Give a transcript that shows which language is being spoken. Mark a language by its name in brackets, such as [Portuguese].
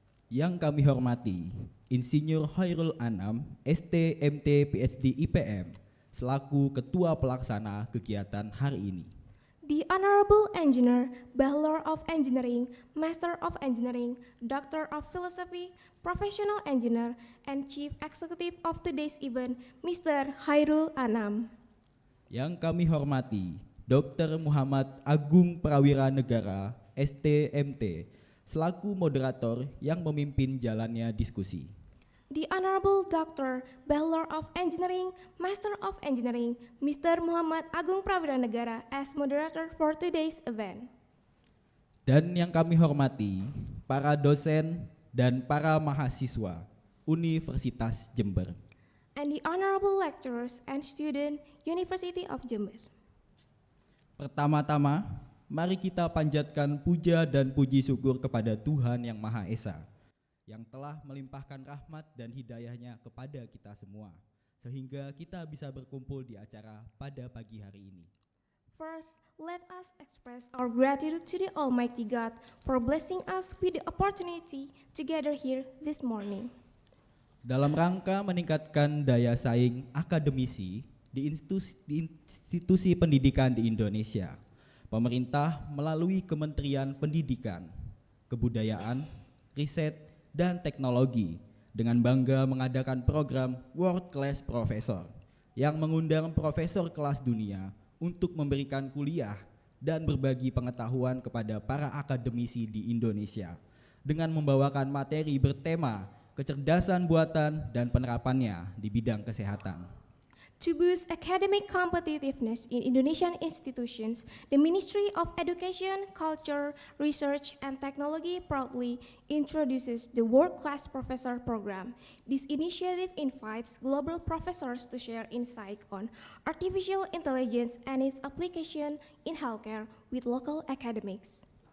[Indonesian] Yang kami hormati, Insinyur Khairul Anam, STMT PhD IPM, selaku Ketua Pelaksana kegiatan hari ini. [English] The Honorable Engineer, Bachelor of Engineering, Master of Engineering, Doctor of Philosophy, Professional Engineer, and Chief Executive of today's event, Mr. Khairul Anam. [Indonesian] Yang kami hormati, Dr. Muhammad Agung Prawira Negara, STMT, selaku moderator yang memimpin jalannya diskusi. [English] The Honorable Dr. Bachelor of Engineering, Master of Engineering, Mr. Muhammad Agung Prawira Negara as moderator for today's event. [Indonesian] Dan yang kami hormati, para dosen dan para mahasiswa Universitas Jember. [English] And the Honorable Lecturers and Student, University of Jember. [Indonesian] Pertama-tama, mari kita panjatkan puja dan puji syukur kepada Tuhan Yang Maha Esa, yang telah melimpahkan rahmat dan hidayahnya kepada kita semua, sehingga kita bisa berkumpul di acara pada pagi hari ini. [English] First, let us express our gratitude to the Almighty God for blessing us with the opportunity to gather here this morning. [Indonesian] Dalam rangka meningkatkan daya saing akademisi di institusi pendidikan di Indonesia, pemerintah melalui Kementerian Pendidikan, Kebudayaan, Riset, dan Teknologi dengan bangga mengadakan program World Class Professor yang mengundang profesor kelas dunia untuk memberikan kuliah dan berbagi pengetahuan kepada para akademisi di Indonesia dengan membawakan materi bertema kecerdasan buatan dan penerapannya di bidang kesehatan. [English] To boost academic competitiveness in Indonesian institutions, the Ministry of Education, Culture, Research, and Technology proudly introduces the World Class Professor Program. This initiative invites global professors to share insight on artificial intelligence and its application in healthcare with local academics.